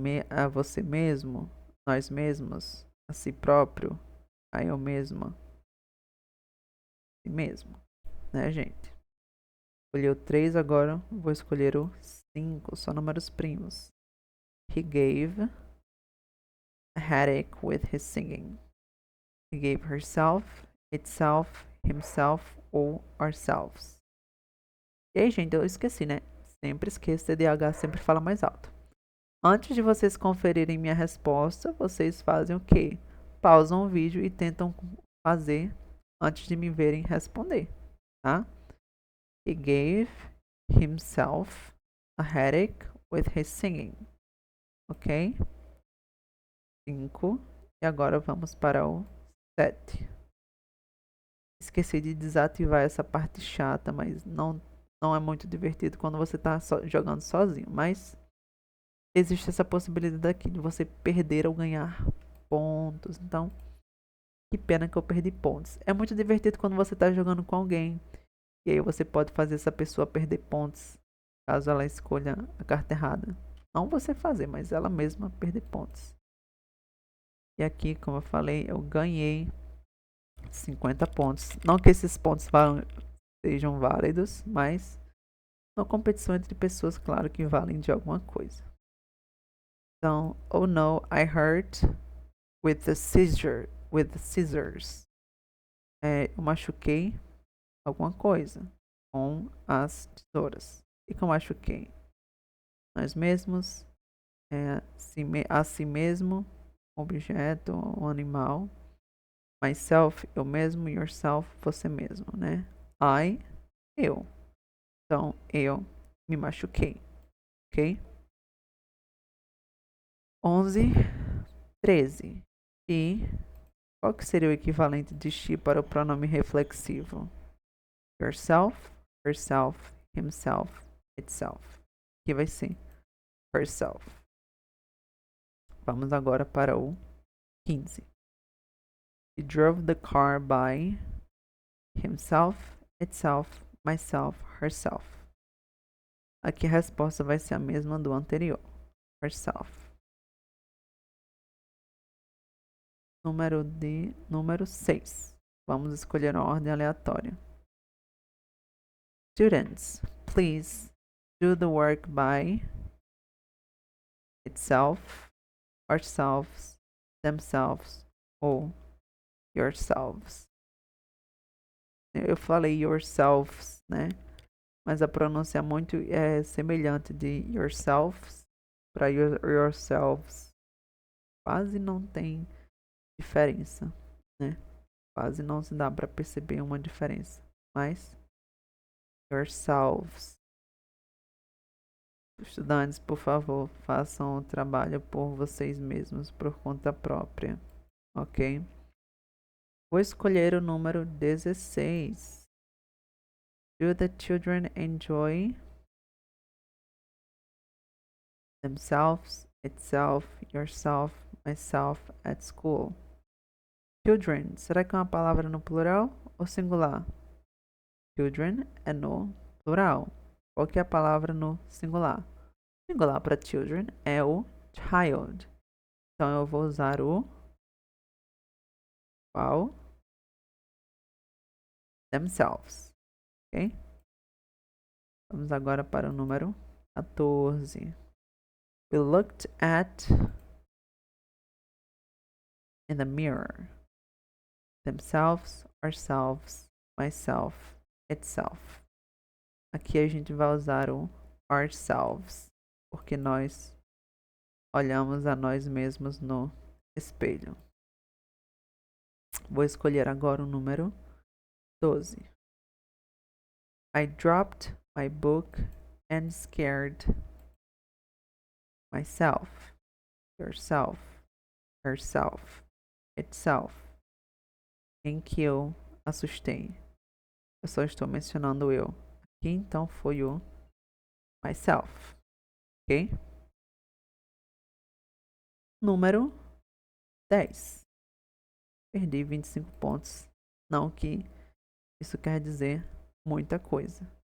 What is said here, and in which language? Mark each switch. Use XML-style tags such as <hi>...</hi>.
<pt>A você mesmo, nós mesmos, a si próprio, a eu mesma, si mesmo, né, gente? Escolhi o 3 agora, vou escolher o 5, só números primos.</pt> <en>He gave a headache with his singing. He gave herself, itself, himself ou ourselves.</en> <pt>E aí, gente, eu esqueci, né? Sempre esqueço, TDAH sempre fala mais alto. Antes de vocês conferirem minha resposta, vocês fazem o quê? Pausam o vídeo e tentam fazer antes de me verem responder, tá?</pt> <en>He gave himself a headache with his singing.</en> <pt>Ok? 5. E agora vamos para o 7. Esqueci de desativar essa parte chata, mas não é muito divertido quando você está jogando sozinho. Mas existe essa possibilidade aqui de você perder ou ganhar pontos. Então, que pena que eu perdi pontos. É muito divertido quando você está jogando com alguém. E aí você pode fazer essa pessoa perder pontos, caso ela escolha a carta errada. Não você fazer, mas ela mesma perder pontos. E aqui, como eu falei, eu ganhei 50 pontos. Não que esses pontos sejam válidos, mas uma competição entre pessoas, claro que valem de alguma coisa.</pt> <en>Então, oh no, I hurt with the scissors.</en> <pt>Eu machuquei alguma coisa com as tesouras. E que eu machuquei? Nós mesmos, a si mesmo, objeto, um animal. myself, eu mesmo, yourself, você mesmo, né? I, eu. Então, eu me machuquei, ok? 11, 13. E qual que seria o equivalente de she para o pronome reflexivo?</pt> <en>Yourself, herself, himself, itself.</en> <pt>Aqui vai ser herself. Vamos agora para o 15.</pt> <en>He drove the car by himself, itself, myself, herself.</en> <pt>Aqui a resposta vai ser a mesma do anterior. Herself. Número 6. Vamos escolher uma ordem aleatória.</pt> <en>Students, please do the work by itself, ourselves, themselves ou yourselves.</en> <pt>Eu falei yourselves, né? Mas a pronúncia é muito semelhante de yourselves para yourselves. Quase não tem diferença, né? Quase não se dá para perceber uma diferença. Mas yourselves. Estudantes, por favor, façam o trabalho por vocês mesmos, por conta própria, ok? Vou escolher o número 16.</pt> <en>Do the children enjoy themselves, itself, yourself, myself at school?</en> <pt>Children, será que é uma palavra no plural ou singular? Children é no plural. Qual que é a palavra no singular? Singular para children é o child. Então eu vou usar o qual? Themselves. Ok? Vamos agora para o número 14.</pt> <en>We looked at in the mirror. Themselves, ourselves, myself, itself.</en> <pt>Aqui a gente vai usar o ourselves, porque nós olhamos a nós mesmos no espelho. Vou escolher agora o número 12.</pt> <en>I dropped my book and scared myself, yourself, herself, itself.</en> <pt>Em que eu assustei. Eu só estou mencionando eu. Aqui então foi o myself. Ok? Número 10. Perdi 25 pontos. Não que isso quer dizer muita coisa.</pt>